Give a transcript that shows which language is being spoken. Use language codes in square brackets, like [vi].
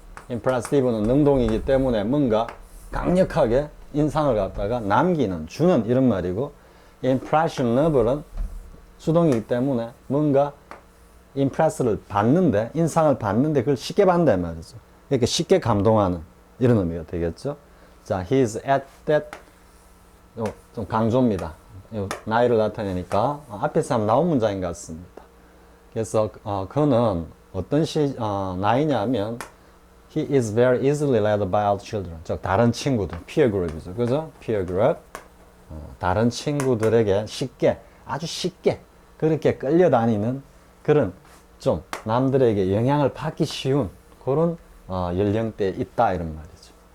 [ko] impressive는 능동이기 때문에 뭔가 강력하게 인상을 갖다가 남기는, 주는 이런 말이고, impressionable은 수동이기 때문에 뭔가 impress를 받는데, 인상을 받는데 그걸 쉽게 받는다 말이죠. 이렇게 쉽게 감동하는 이런 의미가 되겠죠. 자, [en] he is at that, [ko] 좀 강조입니다. 나이를 나타내니까 앞에서 한번 나온 문장인 것 같습니다. 그래서 그는 어떤 나이냐면 [en] he is very easily led by other children. [ko] 즉 다른 친구들, peer group이죠, 그죠? [en] peer group. [ko] 다른 친구들에게 쉽게, 아주 쉽게 그렇게 끌려다니는 그런 좀 남들에게 영향을 받기 쉬운 그런 연령대에 있다 이런 말이죠.